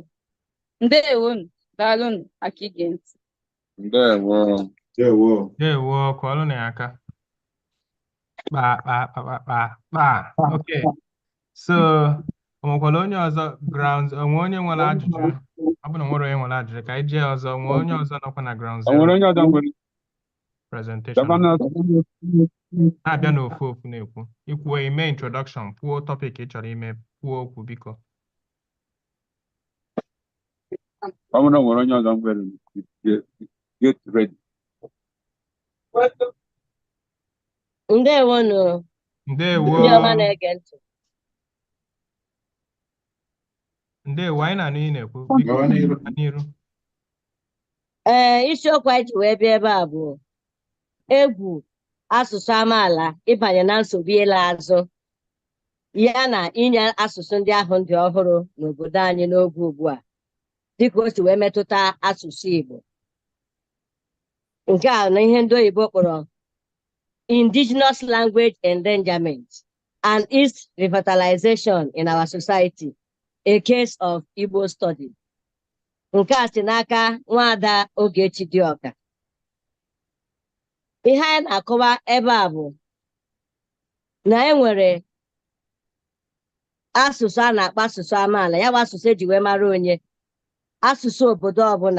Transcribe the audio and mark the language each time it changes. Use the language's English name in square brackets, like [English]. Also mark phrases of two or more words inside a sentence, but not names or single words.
[Igbo] Ndewonu, daalụnụ aka ige ntị. Ndewo, kwalụ na aka. Okay. So, onwekwala onye ọzọ grounds, onwe onye nwere ajụjụ? Ọ bụ na nwere onye nwere ajụjụ, ka anyị jee ọzọ. Onwe onye ọzọ nọkwa na [English] ground zero presentation. [Igbo] Na-abịa n'ofu ofu na-ekwu. Ikwuo ime introduction, kwuo topic ị chọrọ ime, kwuo okwu biko. [English] Get ready. [Igbo] Ndewonu. Ndewo. Ndị ọma na-ege ntị. Ndewo, anyị na-anụ ị na-ekwu. Biko, n'iru. Isiokwu anyị ji wee bịa ebe a bụ egwu asụsụ amaala ịbanye na nsogbu ịla azụ ya na inye asụsụ ndị ahụ dị ọhụrụ n'obodo anyị n'oge ugbu a dịka o si wee metụta asụsụ Igbo. Nke a na ihe ndị oyibo kpọrọ [English] indigenous language endangerment and its revitalization in our society, a case of Igbo study. [Igbo] Nke a si n'aka Nwaada Ogechi Dioka. Ihe anyị na-akọwa ebe a bụ na enwere asụsụ a na-akpọ asụsụ amaala, ya bụ asụsụ eji wee mara onye, asụsụ obodo ọbụla.